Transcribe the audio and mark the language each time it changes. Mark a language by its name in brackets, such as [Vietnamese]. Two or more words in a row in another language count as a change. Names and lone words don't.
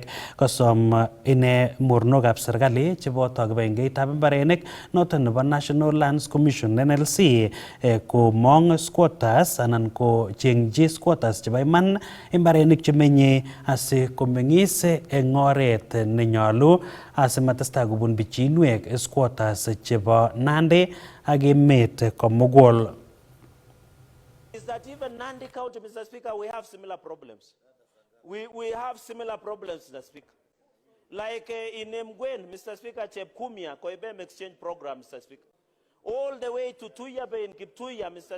[Kalenjin] Kosom ine mornokab serikali cheboto kibagengeitab mbarenik noton nebo National Lands Commission NLC komong squatters anan ko chengji squatters chebo iman mbarenik chemenye asikomeng'is eng oret nenyolu asimatestai kobun bichinwek squatters chebo Nandi ak emet komugul. [English] Is that even Nandi County, Mr. Speaker, we have similar problems. We have similar problems, Mr. Speaker. Like in Mgwen, Mr. Speaker, Chepkumia, Koibem exchange program, Mr. Speaker. All the way to Tuyabe in Kiptuya, Mr.